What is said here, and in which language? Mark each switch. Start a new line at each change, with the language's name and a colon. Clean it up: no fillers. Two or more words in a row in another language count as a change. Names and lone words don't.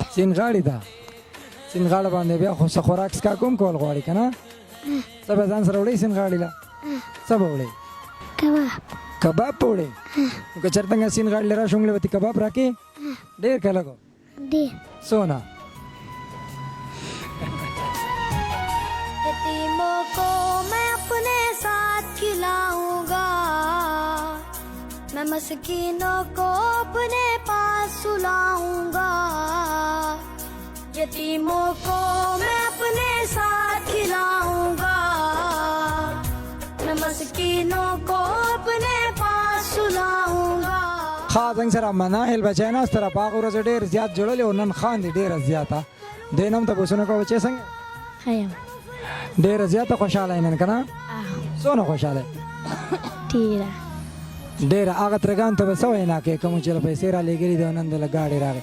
Pashto: سیندغاړي ته؟ سیندغاړه باندې بیا خو څه خوراک څښاک هم کول غواړي که نه؟ څه به ځان سره وړئ سیندغاړي له؟ څه به وړئ؟ کباب. کباب په وړئ؟ نو که چېرته څنګه سیندغاړي له راشم له به تې کباب راکې؟ ډېر که لږ؟ ډېر. څونه؟
Urdu: یتیموں کو میں اپنے ساتھ کھلاؤں گا، میں مسکینوں کو اپنے پاس سلاؤں گا، یتیموں کو میں اپنے ساتھ کھلاؤں گا، میں مسکینوں کو اپنے پاس سلاؤں گا.
Pashto: ښه زنګ سره مناهل بچی ناست را په هغه ورځ ډېر زیات جوړلې او نن خاندي ډېره زیاته دې نه هم تپوسونه کوه بچی څنګه ښه یم. ډېره زیاته خوشحاله یې نن که نه؟ څونه خوشحاله یې؟ ډېره. ډېره هغه ترګانو ته به څه وینا کوې کومو چې له پیسې را لېږلي دي او نن د له ګاډي راغی؟